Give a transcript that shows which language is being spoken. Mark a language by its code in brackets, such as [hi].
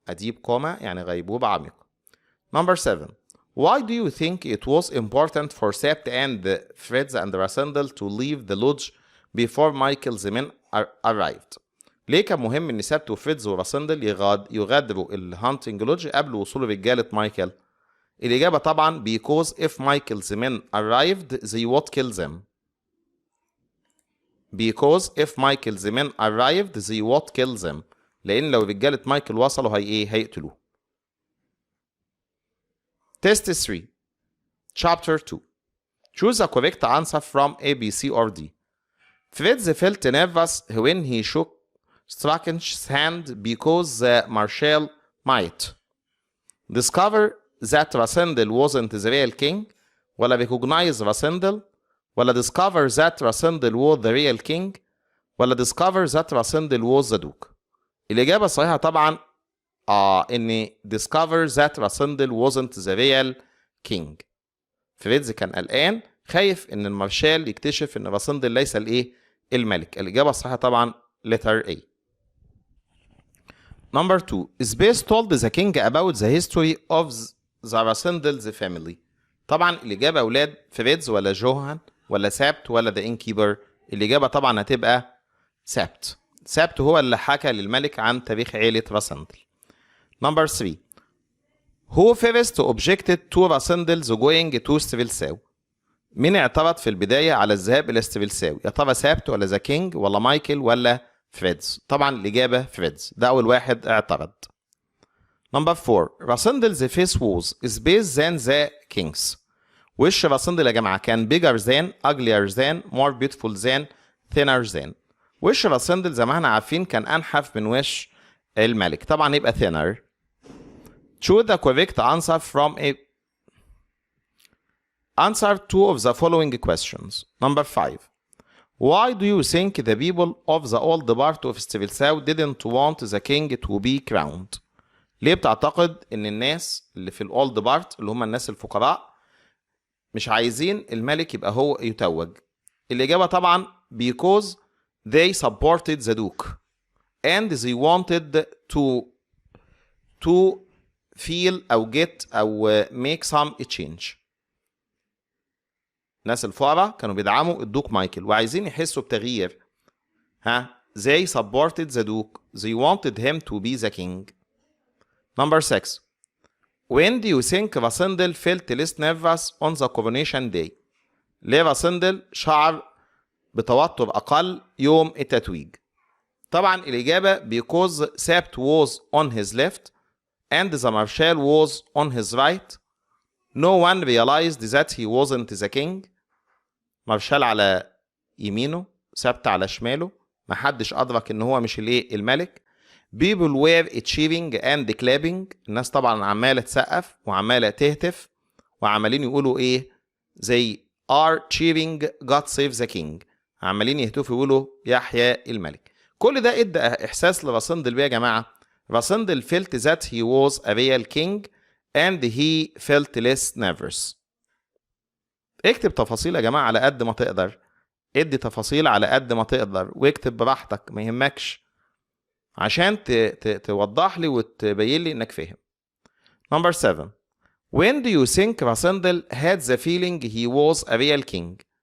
[en] a deep coma [ar] يعني غيبوبة عميقة. [en] Number 7. Why do you think it was important for Sept and Fritz and Rasandel to leave the lodge before Michael's men arrived؟ [ar] ليه كان مهم ان سبت وفريتز وراسندل يغادروا الهانتنج لودج قبل وصول رجالة مايكل؟ الإجابة طبعا [en] because if Michael's men arrived they would kill them. because if Michael's men arrived they would kill them. [ar] لأن لو رجالة مايكل وصلوا هيقتلوه. [en] Test 3. Chapter 2. Choose the correct answer from A, B, C, or D. Fritz felt nervous when he shook Strachan's hand because the Marshal might discover that Rasandel wasn't the real king، ولا recognize Rasandel، ولا discover that Rasandel was the real king، ولا discover that Rasandel was the duke. [ar] الإجابة الصحيحة طبعا إن [en] discover that Rasandel wasn't the real king. [ar] فريدز كان قلقان خايف إن المارشال يكتشف إن راسندل ليس الملك. الإجابة الصحيحة طبعا letter A. [en] Number 2. Space told the king about the history of the Rasendel's family. [ar] طبعا الإجابة يا أولاد فريدز ولا جوهان ولا سابت ولا [en] the innkeeper؟ [ar] الإجابة طبعا هتبقى سابت. سابت هو اللي حكى للملك عن تاريخ عيلة راسندل. [en] Number 3. Who first objected to Rasendel's going to [ar] ستريلساو؟ مين اعترض في البداية على الذهاب إلى ستريلساو؟ يا ترى سابت ولا ذا كينج ولا مايكل ولا فريدز؟ طبعا الإجابة فريدز، ده أول واحد اعترض. [en] Number 4. Rasendel's face was space than the king's. [ar] وش راسندل يا جماعة كان [en] bigger than، uglier than، more beautiful than، thinner than. [ar] وش راسندل زي ما احنا عارفين كان أنحف من وش الملك، طبعا يبقى thinner. [en] Choose the correct answer from A. Answer 2 of the following questions. Number 5. Why do you think the people of the old part of Strelsau didn't want the king to be crowned؟ [ar] ليه بتعتقد ان الناس اللي في الاولد بارت اللي هم الناس الفقراء مش عايزين الملك يبقى هو يتوج؟ الإجابة طبعا [en] because they supported the duke and they wanted to feel أو get أو make some change. [ar] الناس الفقراء كانوا بيدعموا الدوك مايكل وعايزين يحسوا بتغيير. [en] they supported the duke. They wanted him to be the king. Number 6. When do you think Rassendyll felt less nervous on the coronation day? [ar] ليه راسندل شعر بتوتر أقل يوم التتويج؟ طبعا الإجابة [en] because Sabt was on his left and the Marshal was on his right. No one realized that he wasn't the king. [ar] مارشال على يمينه، سبت على شماله، محدش أدرك إن هو مش الملك. [en] People were cheering and clapping. [ar] الناس طبعا عمالة تسقف وعمالة تهتف وعمالين يقولوا [en] they are cheering God save the king. [ar] عمالين يهتفوا يقولوا يحيى الملك. كل ده ادى احساس لراسندل بيه يا جماعه. [en] Rassendyll felt that he was a real king and he felt less nervous. [ar] اكتب تفاصيل يا جماعه على قد ما تقدر، ادي تفاصيل على قد ما تقدر واكتب براحتك ما يهمكش عشان توضح لي وتبين لي انك فاهم. [en] Number 7. When do you think Rassendyll had the feeling he was a real king?